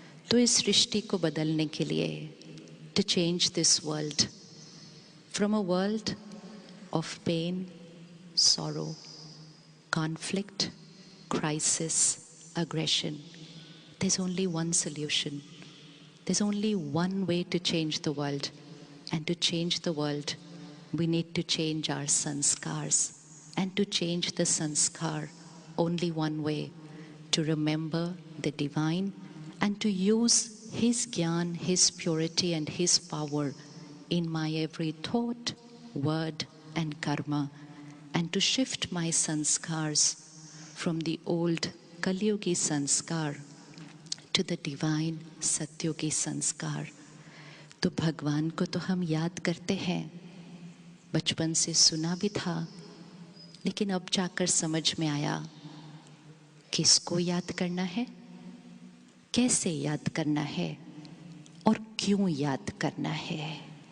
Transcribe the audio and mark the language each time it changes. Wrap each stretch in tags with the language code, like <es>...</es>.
<hi>तो इस सृष्टि को बदलने के लिए,</hi> <en>To change this world from a world of pain, sorrow, conflict, crisis, aggression, there's only one solution. There's only one way to change the world. And to change the world, we need to change our sanskars. And to change the sanskar, only one way, to remember the divine and to use His Gyan, His purity and His power in my every thought, word and karma, and to shift my sanskars from the old Kalyugi sanskar to the divine</en> <hi>सत्युगी संस्कार। तो भगवान को तो हम याद करते हैं, बचपन से सुना भी था, लेकिन अब जाकर समझ में आया किसको याद करना है, कैसे याद करना है और क्यों याद करना है।</hi>